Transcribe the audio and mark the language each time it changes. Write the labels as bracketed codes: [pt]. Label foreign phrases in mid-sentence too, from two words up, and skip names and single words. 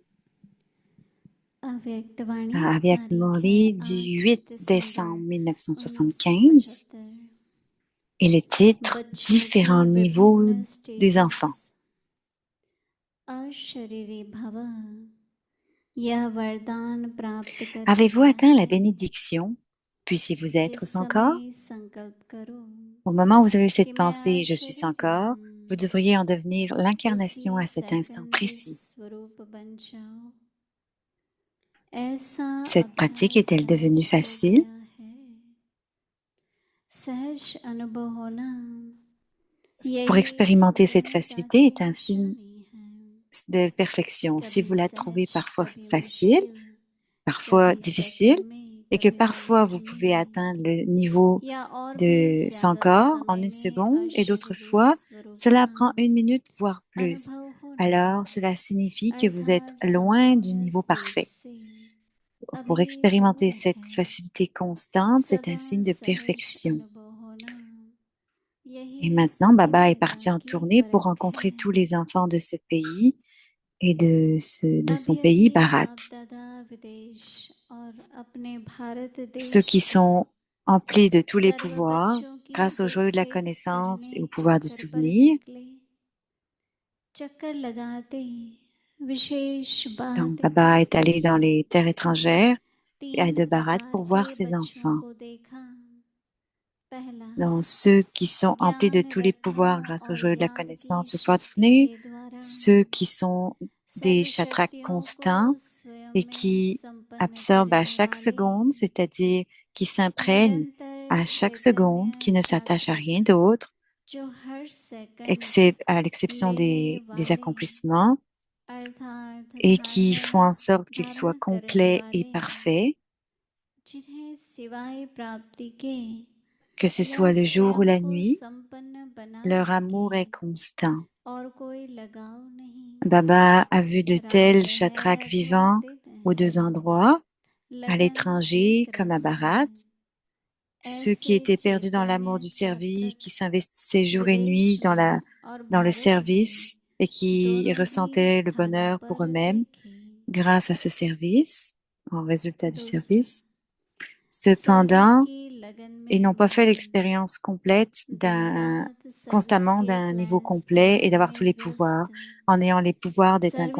[hi] अव्यक्त वाणी [fr] Aviak [hi] तारीख है [fr] Murli du 8 8 [hi] दिसंबर [fr] décembre 1975, 1975 et le titre [hi] बच्चों [fr] Différents [hi] की [fr] niveaux [hi] विभिन्न [fr] des [hi] स्टेजेस [fr] enfants. [hi] अशरीरी भव यह वरदान प्राप्त करने [fr] Avez-vous [hi] का [fr] atteint la [hi] है [fr] bénédiction? Puissiez-vous être [hi] जिस [fr] sans corps? [hi] समय संकल्प करो [fr] Au moment où vous avez eu [hi] कि [fr] cette [hi] मैं [fr] pensée, je suis sans [hi] अशरीरी [fr] corps, [hi] हूँ [fr] vous devriez en devenir l'incarnation [hi] उसी [fr] à cet instant [hi] सेकंड इस [fr] précis. [hi] स्वरूप बन जाओ ऐसा [fr] Cette pratique [hi] अभ्यास [fr] est-elle devenue [hi] सहज हो [fr] facile? [hi] गया है सहज अनुभव होना [fr] Pour [hi] यही [fr] expérimenter cette [hi] संपूर्णता [fr] facilité [hi] की [fr] est un signe [hi] निशानी है [fr] de perfection. Si [hi] कभी [fr] vous la trouvez [hi] सहज [fr] parfois [hi] कभी [fr] facile, [hi] मुश्किल [fr] parfois [hi] कभी [fr] difficile, [hi] सेकंड में [fr] et que [hi] कभी [fr] parfois vous [hi] मिनट [fr] pouvez [hi] में [fr] atteindre le niveau [hi] या और भी [fr] de 100 [hi] ज्यादा [fr] corps en [hi] समय [fr] une [hi] में [fr] seconde, et d'autres [hi] अशरीरी [fr] fois, [hi] स्वरूप [fr] cela [hi] का [fr] prend 1 minute, voire plus. [hi] अनुभव होना [fr] Alors, cela signifie que vous êtes [hi] अर्थात [fr] loin du [hi] संपूर्ण [fr] niveau [hi] स्टेज [fr] parfait. [hi] से [fr] Pour [hi] अभी [fr] expérimenter [hi] दूर [fr] cette [hi] है [fr] facilité constante, c'est un [hi] सदा [fr] signe de [hi] सहज [fr] perfection. [hi] अनुभव होना [fr] Et [hi] यही [fr] maintenant, Baba est [hi] संपूर्णता [fr] parti en [hi] की [fr] tournée pour [hi] परख [fr] rencontrer [hi] है [fr] tous les enfants de ce pays et de son [hi] अभी [fr] pays, [hi] अभी [fr] Bharat. [hi] बाप दादा विदेश और अपने भारत [fr] Ceux [hi] देश [fr] qui [hi] के [fr] sont emplis de tous les [hi] सर्व [fr] pouvoirs, [hi] बच्चों की [fr] grâce au joyau de la [hi] देखरेख [fr] connaissance et [hi] करने [fr] au pouvoir du [hi] चक्कर पर [fr] souvenir. [hi] निकले चक्कर लगाते विशेष [fr] Donc, [hi] बात [fr] Baba est allé dans [hi] की [fr] les terres étrangères [hi] तीन [fr] de Bharat [hi] प्रकार [fr] pour voir [hi] के [fr] ses [hi] बच्चों [fr] enfants. [hi] को देखा पहला [fr] Donc, ceux qui sont emplis de [hi] ज्ञान [fr] tous les pouvoirs [hi] रत्नों [fr] grâce au [hi] और [fr] joyau de la [hi] याद की [fr] connaissance et au pouvoir du [hi] शक्ति [fr] souvenir, [hi] के द्वारा [fr] ceux qui sont des [hi] सर्व [fr] chatras [hi] शक्तियों को [fr] constants [hi] स्वयं [fr] et [hi] में [fr] qui [hi] संपन्न [fr] absorbent à [hi] करने [fr] chaque [hi] वाले [fr] seconde, c'est-à-dire qui s'imprègnent à [hi] निरंतर [fr] chaque seconde, qui [hi] चैतन्य [fr] ne s'attachent à rien [hi] जागृत [fr] d'autre, [hi] जो हर सेकंड [fr] à l'exception [hi] लेने [fr] des [hi] वाले [fr] accomplissements, [hi] अर्थात [fr] et qui font en sorte qu'ils soient [hi] धारण करने [fr] complets et [hi] वाले [fr] parfaits, [hi] जिन्हें सिवाय प्राप्ति के [fr] que ce [hi] या [fr] soit le jour ou [hi] स्वयं [fr] la [hi] को [fr] nuit, [hi] संपन्न बनाने [fr] leur amour [hi] के [fr] est constant. [hi] और कोई लगाव नहीं [fr] Baba a vu de tels [hi] रात [fr] chatrak [hi] है तो [fr] vivants [hi] दिन [fr] aux deux [hi] है [fr] endroits, à [hi] लगन [fr] l'étranger [hi] एक [fr] comme à [hi] रस है [fr] Bharat, ceux qui [hi] ऐसे [fr] étaient perdus dans l'amour [hi] चैतन्य [fr] du service, [hi] जागृत [fr] qui s'investissaient jour et nuit [hi] विदेश में और [fr] dans le [hi] भारत में [fr] service et qui [hi] दोनों ही [fr] ressentaient le [hi] स्थानों [fr] bonheur pour [hi] पर [fr] eux-mêmes [hi] देखे [fr] grâce à ce service, en résultat du [hi] दूसरा [fr] service. [hi] सर्विस [fr] Cependant, [hi] की लगन [fr] ils [hi] में [fr] n'ont pas fait [hi] मग्न [fr] l'expérience complète [hi] दिन रात सर्विस [fr] constamment [hi] के [fr] d'un niveau [hi] प्लान्स [fr] complet et [hi] बनाने [fr] d'avoir tous [hi] में [fr] les pouvoirs, [hi] व्यस्त [fr] en ayant les pouvoirs d'être un